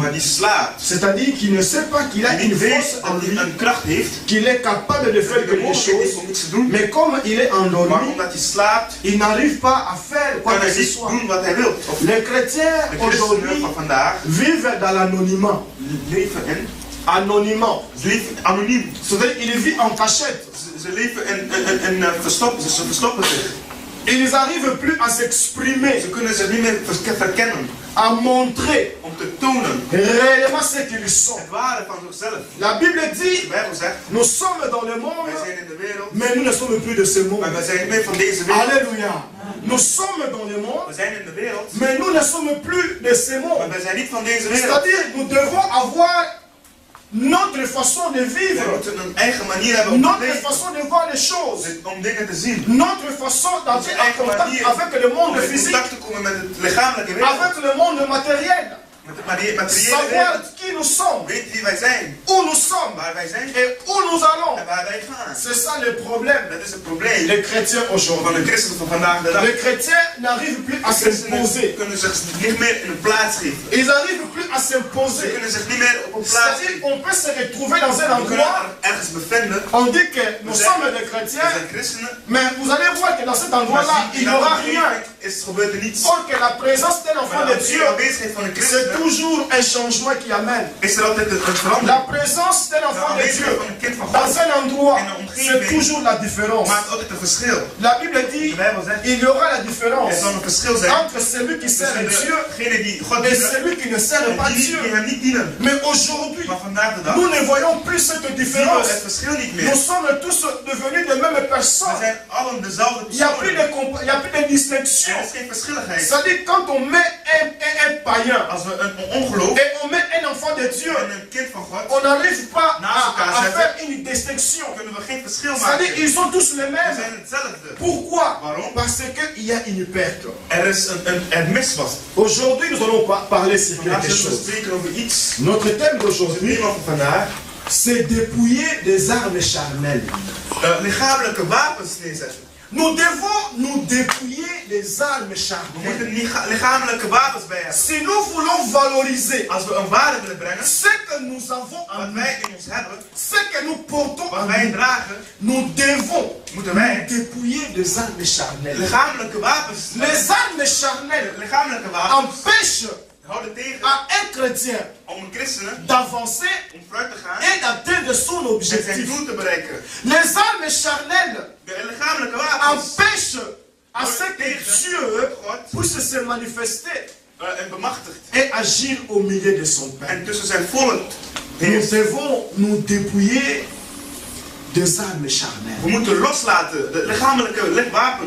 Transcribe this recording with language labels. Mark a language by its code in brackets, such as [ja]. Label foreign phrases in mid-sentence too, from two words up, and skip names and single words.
[fr] C'est-à-dire qu'il ne sait pas qu'il a une force en lui, qu'il est capable de faire quelque chose, mais comme il est endormi, il n'arrive pas à faire quoi que ce soit. Les chrétiens aujourd'hui vivent dans l'anonymat. anonymement. [nl] Ze leven anoniem. [fr] Il vit en cachette. [nl] Ze leven en verstoppen zich. [fr] Ils n'arrivent plus à s'exprimer, [nl] Ze kunnen zich niet meer verkennen. [fr] à montrer [nl] Om te tonen [fr] réellement ce qu'ils sont. [nl] het ware van zichzelf. [fr] La Bible [nl] De [fr] dit, [nl] Bijbel zegt, [fr] nous sommes dans le monde, [nl] wij zijn in de wereld, [fr] mais nous ne sommes plus de ce monde. [nl] maar wij zijn niet meer van deze wereld. [fr] Alléluia. Nous sommes dans le monde, [nl] We zijn in de wereld, [fr] mais nous ne sommes plus de ce [nl] maar [fr] monde. [nl] wij zijn niet van deze wereld. [fr] C'est-à-dire, nous devons avoir notre façon de [nl] Wij [fr] vivre, [nl] moeten een eigen manier hebben om te [fr] notre [nl] leven, [fr] façon de voir les choses, [nl] om dingen te zien. [fr] notre façon d'entrer en contact avec le [nl] Om [fr] monde [nl] in [fr] physique, [nl] contact te komen met het lichamelijke wereld, [fr] avec le monde matériel, [nl] met de materiële [fr] savoir [nl] wereld. [fr] qui nous sommes, [nl] Weet wie wij zijn, [fr] où nous sommes [nl] waar wij zijn [fr] et où nous allons. [nl] en waar wij gaan. [fr] C'est ça le problème [nl] Dat is het probleem [fr] des chrétiens [nl] van de [fr] aujourd'hui. [nl] christenen van vandaag de dag. [fr] Les chrétiens n'arrivent plus à [nl] De christenen [fr] s'imposer. [nl] kunnen zich niet meer in een plaats geven. [fr] Ils n'arrivent plus à [nl] Ze [fr] s'imposer. [nl] kunnen zich niet meer op een plaats [fr] C'est-à-dire [nl] geven. [fr] qu'on peut se retrouver dans un [nl] We kunnen [fr] endroit, [nl] er ergens bevinden. [fr] on dit que nous sommes des [nl] We [fr] chrétiens, [nl] zijn christenen. [fr] mais vous allez voir que dans cet [nl] Maar [fr] endroit-là, il n'y aura rien. [nl] gebeurt er niets. [fr] Or que la présence d'un enfant [nl] Maar de [fr] de Dieu, [nl] aanwezigheid van een [fr] c'est [nl] christen [fr] toujours un changement qui amène. [nl] is er altijd een verandering. [fr] La présence d'un enfant de Dieu [nl] Van een kind van [fr] dans [nl] God [fr] un endroit, c'est toujours la différence. [nl] maakt altijd een verschil. [fr] La Bible dit, [nl] De Bijbel zegt, [fr] il y aura la différence [nl] er zal een verschil zijn [fr] entre celui qui sert [nl] tussen [fr] Dieu [nl] degene die God [fr] et [nl] dienen [fr] celui qui ne sert [nl] en [fr] pas [nl] die [fr] Dieu. [nl] hem niet dienen. [fr] Mais aujourd'hui, [nl] Maar vandaag de dag [fr] nous ne voyons plus cette [nl] zien we [fr] différence. [nl] het verschil niet [fr] Nous [nl] meer. [fr] sommes tous devenus de même [nl] We [fr] personne. [nl] zijn allen dezelfde [fr] Il n'y a plus [nl] persoon. [fr] de, il y a plus de distinction. [nl] Er is geen verschilligheid. [fr] C'est-à-dire quand on met un païen [nl] Als we een ongeloof [fr] et on met un enfant de Dieu, [nl] en een kind van God, [fr] on n'arrive pas à [nl] zetten, [fr] faire une distinction. [nl] kunnen we geen verschil [fr] C'est-à-dire [nl] maken. [fr] ils sont tous les [nl] We [fr] mêmes. [nl] zijn hetzelfde. [fr] Pourquoi? [nl] Waarom? [fr] Parce qu'il y a une perte. [nl] Er is een miswas. [fr] Aujourd'hui, nous allons parler sur [nl] Vandaag [fr] quelque [nl] zullen we [fr] chose. [nl] spreken over iets. [fr] Notre thème d'aujourd'hui, [nl] Thema van vandaag. [fr] c'est dépouiller des armes charnelles. [nl] Lichamelijke wapens neerzetten. [fr] Nous devons nous dépouiller des armes [nl] We [fr] charnelles. [nl] moeten lichamelijke wapens bij hebben. [fr] Si nous voulons valoriser [nl] Als we een waarde willen brengen, [fr] ce que nous avons en [nl] wat [fr] nous, [nl] wij in ons hebben, [fr] ce que nous portons [nl] wat [fr] en [nl] wij [fr] nous, [nl] dragen, [fr] nous devons [nl] moeten [fr] nous [nl] wij [fr] dépouiller des armes charnelles. [nl] lichamelijke wapens. [fr] Les armes charnelles [nl] Lichamelijke wapens [fr] empêchent [nl] houden tegen [fr] à un chrétien [nl] om een christen [fr] d'avancer [nl] om vooruit te gaan [fr] et d'atteindre son [nl] en zijn [fr] objectif. [nl] doel te bereiken. [fr] Les armes charnelles [nl] De lichamelijke wapens [fr] empêchent à ce que Dieu puisse se manifester [nl] en bemachtigt [fr] et agir au milieu de son peuple. [nl] en tussen zijn volk [fr] Nous [nl] heerst. [fr] devons nous dépouiller des armes charnelles. [nl] We moeten loslaten de lichamelijke wapens.